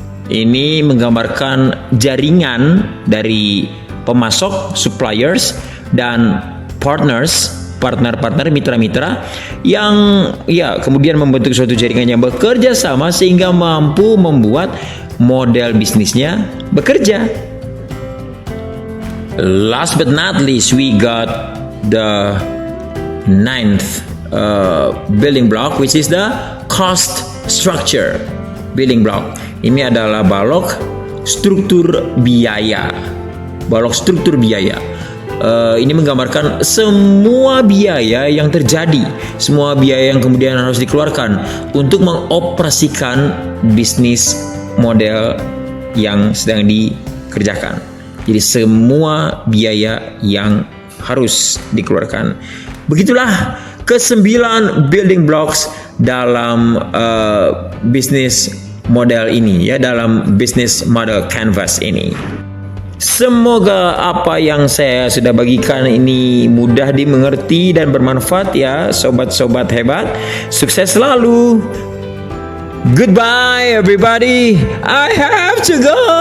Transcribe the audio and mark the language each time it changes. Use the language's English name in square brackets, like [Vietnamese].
[Indonesian] Ini menggambarkan jaringan dari pemasok, suppliers, dan partner-partner, mitra-mitra yang kemudian membentuk suatu jaringan yang bekerja sama sehingga mampu membuat model bisnisnya bekerja. [English] Last but not least, we got the 9th building block, which is the cost structure building block. [Indonesian] Ini adalah balok struktur biaya. Balok struktur biaya. Ini menggambarkan semua biaya yang terjadi, semua biaya yang kemudian harus dikeluarkan untuk mengoperasikan bisnis model yang sedang dikerjakan. Jadi semua biaya yang harus dikeluarkan. Begitulah ke-9 building blocks dalam bisnis model ini, ya, dalam bisnis model canvas ini. Semoga apa yang saya sudah bagikan ini mudah dimengerti dan bermanfaat, ya sobat-sobat hebat. Sukses selalu. [English] Goodbye everybody. I have to go.